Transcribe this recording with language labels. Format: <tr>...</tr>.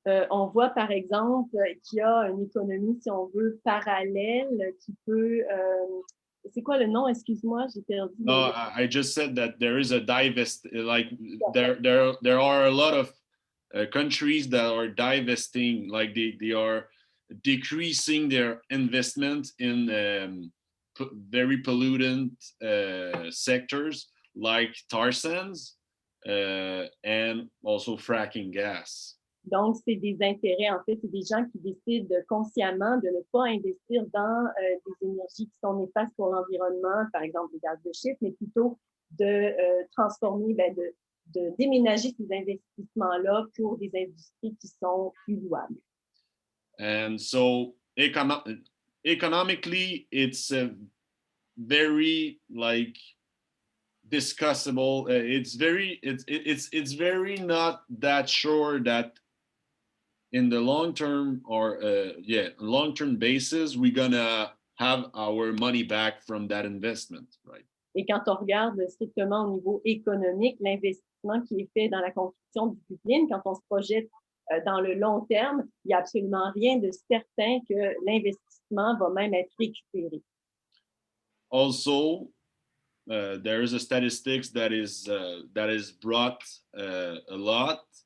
<fr>On voit par exemple qu'il y a une économie, si on veut, parallèle qui peut. C'est quoi le nom? Excuse-moi, j'ai perdu.</fr> <en>No, I just said that there is a divest, like there are a lot of countries that are divesting, like they are decreasing their investment in very pollutant sectors like tar sands and also fracking gas.</en> <fr>Donc, c'est des intérêts, en fait, c'est des gens qui décident consciemment de ne pas investir dans des énergies qui sont néfastes pour l'environnement, par exemple les gaz de schiste, mais plutôt de transformer, de déménager ces investissements-là pour des industries qui sont plus louables.</fr> <en>And so economically, it's very like discussable. It's very not that sure that in the long term or long-term basis, we're gonna have our money back from that investment, right?</en> <fr>Et quand on regarde strictement au niveau économique, l'investissement qui est fait dans la construction du pipeline, quand on se projette dans le long terme, il n'y a absolument rien de certain que l'investissement va même être récupéré.</fr> <en>Also, there is a statistics that is brought a lot.</en>